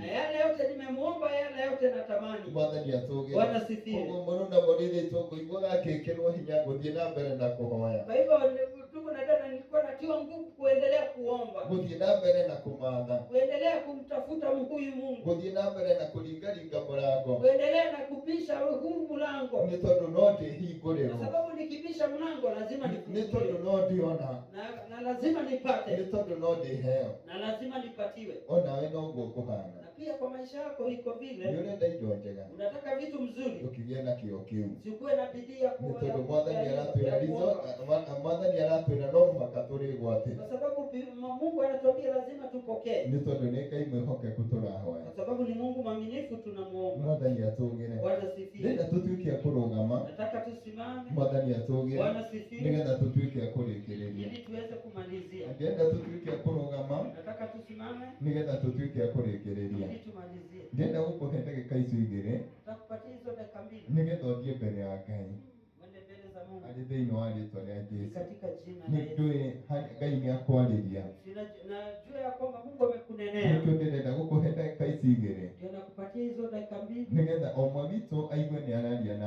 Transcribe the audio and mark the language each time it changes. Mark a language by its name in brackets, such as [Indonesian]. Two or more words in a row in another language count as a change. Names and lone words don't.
[Swahili] Na yale yote nimemuomba, yale yote natamani. [Kikuyu] Mwathani atũũre. [Swahili] Bwana sifiwe. [Kikuyu] Koguo mũno na mũrĩrĩ tũkũiguaga ngĩkĩrwo hinya gũthiĩ na mbere na kũhoya, [Swahili] Kwa hivyo ndugu na dada, nilikuwa natiwa nguvu kuendelea kuomba, [Kikuyu] gũthiĩ na mbere na kũmatha, [Swahili] kuendelea kumtafuta huyu Mungu, [Kikuyu] gũthiĩ na mbere na kũringaringa mũrango, [Swahili] kuendelea na kupisha huu mlango, [Kikuyu] nĩ tondũ no [Swahili] kwa [Kikuyu] ndĩhingũrĩrwo, [Swahili] sababu nikipisha mlango lazima [Kikuyu] nĩ [Swahili] nifunguliwe. [Kikuyu] tondũ no ndĩona, [Swahili] na lazima nipate, [Kikuyu] nĩ tondũ no ndĩheo. [Swahili] na lazima nipatiwe. [Kikuyu] Onawe noguo kũhana. [Swahili] Na pia kwa maisha yako iko [Kikuyu] Nĩ [Swahili] vile, [Kikuyu] ũrenda indo njega, [Swahili] unataka vitu mzuri, [Kikuyu] ũkĩgĩa na kĩo kĩu. [Swahili] usikuwe na bidii ya [Kikuyu] Nĩ [Swahili] kuwa [Kikuyu] tondũ Mwathani aratwĩra no mũhaka tũrĩgwate. [Swahili] kwa sababu Mungu anatuambia lazima tupokee, [Kikuyu] Nĩ tondũ nĩ Ngai mwĩhokeku tũrahoya. [Swahili] kwa sababu ni Mungu mwaminifu tunamuomba. [Kikuyu] Mwathani atũũgĩre. [Swahili] Bwana sifiwe. [Kikuyu] Ndĩrenda tũtuĩke a kũrũgama. [Swahili] Nataka tusimame. [Kikuyu] Mwathani atũũgĩre. [Swahili] Bwana sifiwe. [Kikuyu] Nĩgetha tũtuĩke a kũrĩkĩrĩria. [Swahili] Ili tuweze kumalizia. [Kikuyu] Ndĩrenda tũtuĩke a kũrũgama. [Swahili] Nataka tusimame [Kikuyu] Nĩgetha tũtuĩke a kũrĩkĩrĩria. [Swahili] ili tumalizie. [Kikuyu] Ndĩrenda gũkũhe ndagĩka icio igĩrĩ. [Swahili] Tutakupatia hizo dakika mbili. [Kikuyu] Nĩgetha ũthiĩ mbere ya Ngai. [Swahili] Mwende mbele za Mungu. [Kikuyu] Arĩ thĩinĩ wa rĩĩtwa rĩa Jesũ. [Swahili] Katika jina la [Kikuyu] Nĩ [Swahili] Yesu. [Kikuyu] ndũĩ Ngai nĩ akwarĩria. [Swahili] Najua ya kwamba Mungu amekunenea. [Kikuyu] Nĩkĩo ndĩrenda gũkũhe ndagĩka ici igĩrĩ. [Swahili] Ndio nakupatia hizo dakika mbili. [Kikuyu] Nĩgetha o ũmwe witũ aigue nĩ